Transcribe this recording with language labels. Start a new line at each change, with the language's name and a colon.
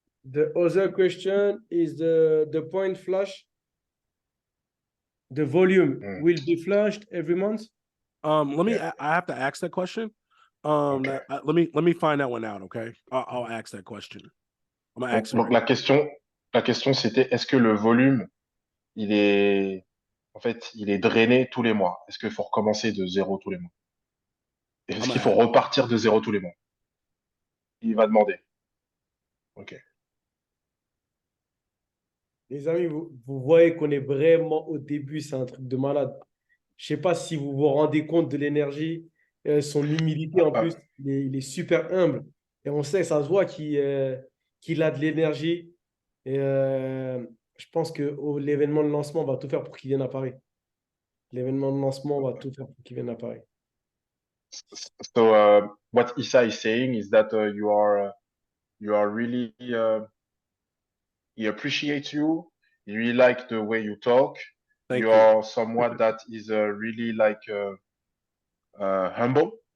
English: The other question is the point flash. The volume will be flashed every month. I have to ask that question. Okay. Let me find that one out. Okay, I'll ask that question. I'm gonna ask.
French: Donc la question c'était est-ce que le volume il est drainé tous les mois? Est-ce qu'il faut recommencer de zéro tous les mois? Est-ce qu'il faut repartir de zéro tous les mois? Il va demander. Ok. Les amis, vous voyez qu'on est vraiment au début, c'est un truc de malade. Je ne sais pas si vous vous rendez compte de l'énergie, son humilité en plus, il est super humble. Et on sait, ça se voit qu'il a de l'énergie. Et je pense que l'événement de lancement, on va tout faire pour qu'il vienne à Paris. L'événement de lancement, on va tout faire pour qu'il vienne à Paris.
English: So what Issa is saying is that you are really he appreciates you. He really like the way you talk. You are someone that is really like humble.